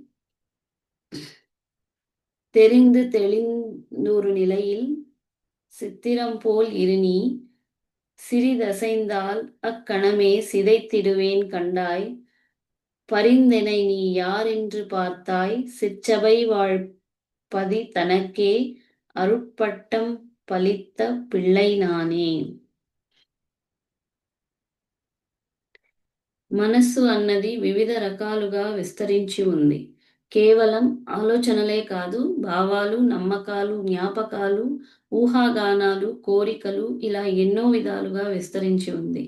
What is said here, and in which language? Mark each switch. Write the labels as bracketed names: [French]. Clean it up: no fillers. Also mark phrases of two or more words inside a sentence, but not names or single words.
[Tamil] தெரிந்து தெளிந்தொரு நிலையில் சித்திரம் போல் இருநீ சிறிதசைந்தால் அக்கணமே சிதைத்திடுவேன் கண்டாய் பரிந்தெனை நீ யாரென்று பார்த்தாய் சிற்றபை வாழ்பதி தனக்கே அருட்பட்டம் பலித்த பிள்ளை நானே. [Telugu] మనస్సు అన్నది వివిధ రకాలుగా విస్తరించి ఉంది. కేవలం ఆలోచనలే కాదు, భావాలు, నమ్మకాలు, జ్ఞాపకాలు, ఊహాగానాలు, కోరికలు ఇలా ఎన్నో విధాలుగా విస్తరించి ఉంది.